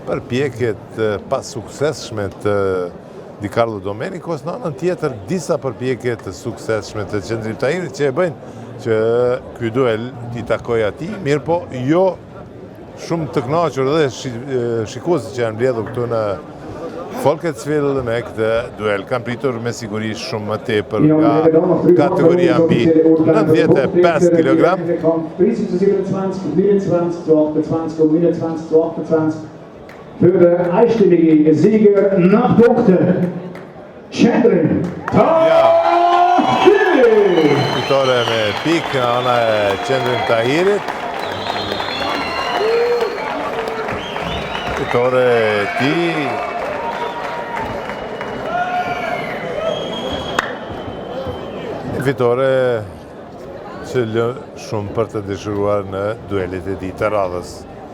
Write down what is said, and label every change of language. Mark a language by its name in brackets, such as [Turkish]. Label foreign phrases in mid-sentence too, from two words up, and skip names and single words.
[Albanian] përpjekjet pa suksesshme të Di Carlo Domenicos, në anën tjetër disa përpjekje të suksesshme të Qendrim Tahirit që e bëjnë që ky duel t'i takoj atij, mirë po jo shumë të kënaqur dhe shikuesit që janë mbledhur këtu në Folketsville me këtë duel kanë pritur me siguri shumë më tepër nga kategoria mbi 95 kg. 30-27, 29-28. [German] Für den einstelligen Sieger nach Punkten, Qendrim Tahiri! [Albanian] Fitore me pikë nga ana e Qendrim Tahirit. Fitore e tij fitore që lë shumë për të dëshiruar në duelit e tij të radhës.